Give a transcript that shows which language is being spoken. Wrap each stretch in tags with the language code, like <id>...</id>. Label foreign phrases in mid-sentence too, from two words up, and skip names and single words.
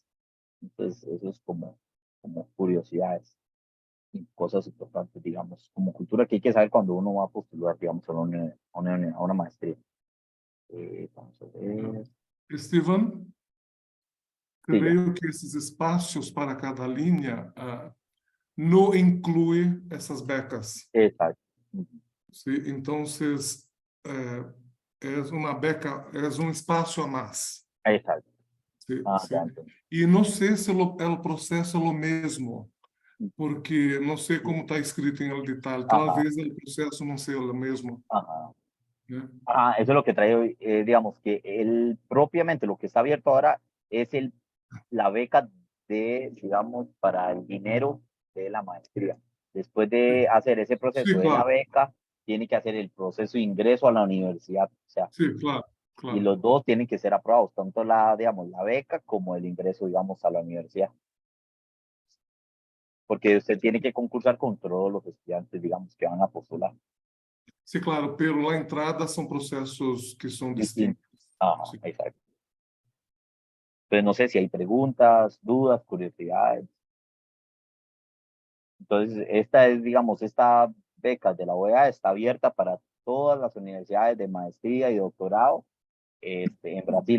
<es>Entonces, eso es como curiosidades y cosas importantes, digamos, como cultura que hay que saber cuando uno va a postular, digamos, a una maestría. Vamos a ver. Steven, Sí, ya.</es> <pt>creio que esses espaços para cada linha não inclui essas becas.</pt> <es>Exacto. ¿Sí? Entonces, es una beca, es un espacio a más. Exacto. ¿Sí? Ah, ¿Sí? ya entiendo.</es> <pt>E não sei se o processo é o mesmo, porque não sei como está escrito em el detalhe.</pt> <es>Ajá.</es> <pt>Talvez o processo não seja o mesmo.</pt> <es>Ajá. ¿Eh? Ajá, eso es lo que trae hoy, digamos, que propiamente lo que está abierto ahora es la beca digamos, para el dinero de la maestría. Después de hacer ese proceso Sí, de la claro. beca, tiene que hacer el proceso de ingreso a la universidad. O sea, Sí, claro, y claro. los dos tienen que ser aprobados, tanto digamos, la beca como el ingreso, digamos, a la universidad. Porque usted tiene que concursar con todos los estudiantes, digamos, que van a postular. Sí, claro, pero la entrada</es> <pt>são processos que são distintos.</pt> <es>Ajá, Sí. exacto. Entonces, no sé si hay preguntas, dudas, curiosidades. Entonces, digamos, esta beca de la OEA está abierta para todas las universidades de maestría y doctorado en Brasil.</es>